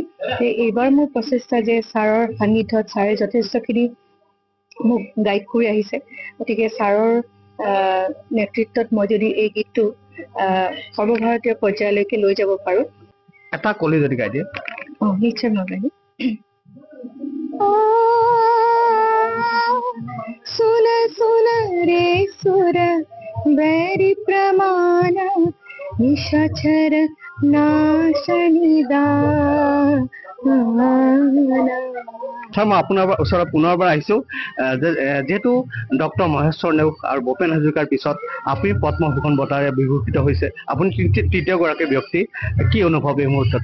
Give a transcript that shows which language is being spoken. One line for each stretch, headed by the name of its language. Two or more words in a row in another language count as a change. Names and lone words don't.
Assamese: এইবাৰ মোৰ প্ৰচেষ্টা যে ছাৰৰ সান্নিধ্যত ছাৰে যথেষ্টখিনি মোক গাইড কৰি আহিছে, গতিকে ছাৰৰ নেতৃত্বত মই যদি এই গীতটো সৰ্বভাৰতীয় পৰ্যায়লৈকে লৈ যাব পাৰোঁ। এটা কলি যদি গাই দিয়ে। নিশ্চয় মই গাই দিম।
Hindi: सुन सुन रे सुर बैरी प्रमाण निशाचर
Assamese: মই আপোনাৰ ওচৰত পুনৰবাৰ আহিছোঁ। যেহেতু ডক্টৰ মহেশ্বৰ নেওগ আৰু ভূপেন হাজৰিকাৰ পিছত আপুনি পদ্মভূষণ বঁটাৰে বিভূষিত হৈছে, আপুনি তৃতীয়গৰাকী ব্যক্তি, কি অনুভৱ এই মুহূৰ্তত?